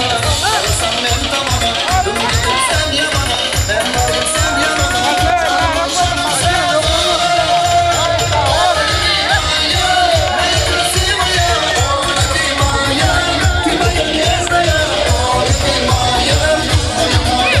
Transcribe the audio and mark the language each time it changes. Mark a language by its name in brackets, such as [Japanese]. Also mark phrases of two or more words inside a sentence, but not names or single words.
[Turkish] Arasam ben tamama, dur gidip sen yanıma, ben varım sen yanıma, canım sana. [Russian] Моя красивая, о любимая, ты моя нежная, о любимая, моя.